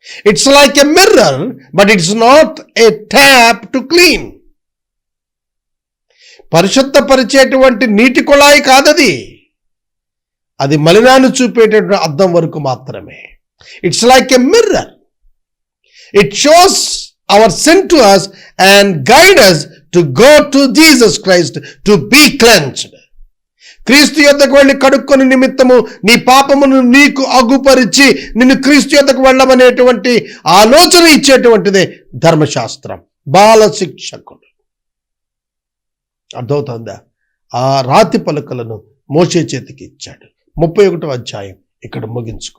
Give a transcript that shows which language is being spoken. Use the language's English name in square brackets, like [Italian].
[English] It's like a mirror, but it's not a tap to clean. [Telugu] పరిశుద్ధపరిచేటువంటి నీటి కుళాయి కాదది. అది మలినాన్ని చూపేటటువంటి అద్దం వరకు మాత్రమే. [English] It's like a mirror. It shows our sin to us and guide us to go to Jesus Christ to be cleansed. [Telugu] క్రీస్తు యొద్దకు వెళ్ళి కడుక్కొని నిమిత్తము నీ పాపమును నీకు అగుపరిచి నిన్ను క్రీస్తు యొద్దకు వెళ్ళమనేటువంటి ఆలోచన ఇచ్చేటువంటిదే ధర్మశాస్త్రం, బాల శిక్షకుడు. అర్థమవుతుందా? ఆ రాతి పలకలను మోషే చేతికి ఇచ్చాడు. 31వ అధ్యాయం ఇక్కడ ముగించుకుందాం.